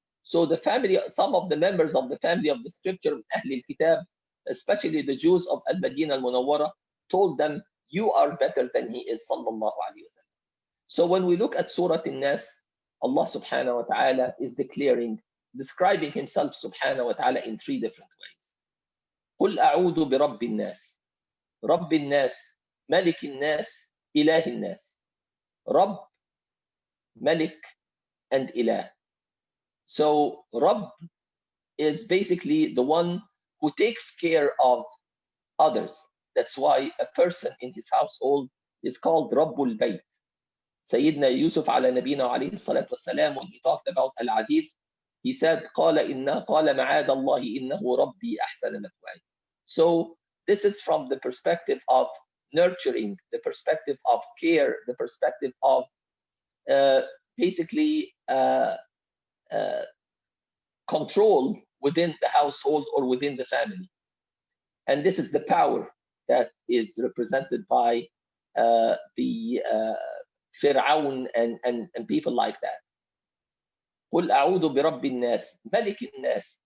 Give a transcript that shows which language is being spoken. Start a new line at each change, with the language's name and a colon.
English: So the family, some of the members of the family of the scripture, Ahl al-Kitab, especially the Jews of Al-Madinah al-Munawwara, told them, you are better than he is, sallallahu alayhi wa sallam. So when we look at Surah An-Nas, Allah subhanahu wa ta'ala is describing himself subhanahu wa ta'ala in three different ways.
Arabic: قل أعوذ برب الناس. رب الناس, ملك الناس, إله الناس.
English: Rabb, Malik, and Ilah. So Rabb is basically the one who takes care of others. That's why a person in his household is called Rabbul Bayt. Sayyidina Yusuf ala nabina alayhi salatu wasalam, when he talked about Al-Aziz, he said,
Arabic: قال معاذ الله إنه ربي أحسن مثواي.
English: So this is from the perspective of nurturing, the perspective of care, the perspective of basically control within the household or within the family. And this is the power that is represented by the Fir'aun and people like that.
Arabic: قل أعوذ برب الناس ملك الناس.